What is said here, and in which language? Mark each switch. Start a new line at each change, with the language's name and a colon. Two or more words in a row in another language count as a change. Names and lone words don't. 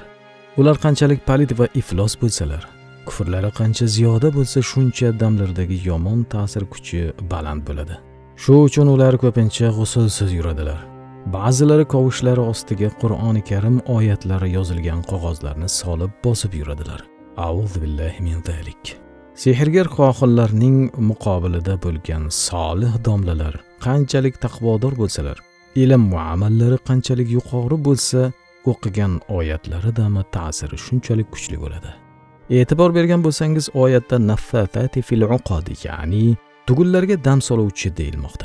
Uzbek: Ular qanchalik palid va iflos bo'lsalar, kufrlari qancha ziyoda bo'lsa, shuncha damlardagi yomon ta'sir kuchi baland bo'ladi. Shu uchun ular ko'pincha g'usulsiz yuradilar. Ba'zilari qovushlari ostiga Qur'oni Karim oyatlari yozilgan qog'ozlarni solib bosib yuradilar.
Arabic: أعوذ بالله من ذلك.
Uzbek: Sehrgar qohillarning muqobilida bo'lgan solih domlalar qanchalik taqvodor bo'lsalar, ilm va amallari qanchalik yuqori bo'lsa, o'qigan oyatlaridagi ta'siri shunchalik kuchli bo'ladi. E'tibor bergan bo'lsangiz, oyatda
Arabic: النفاثات في العقد,
Uzbek: ya'ni tugunlarga dam soluvchi deyilmoqda.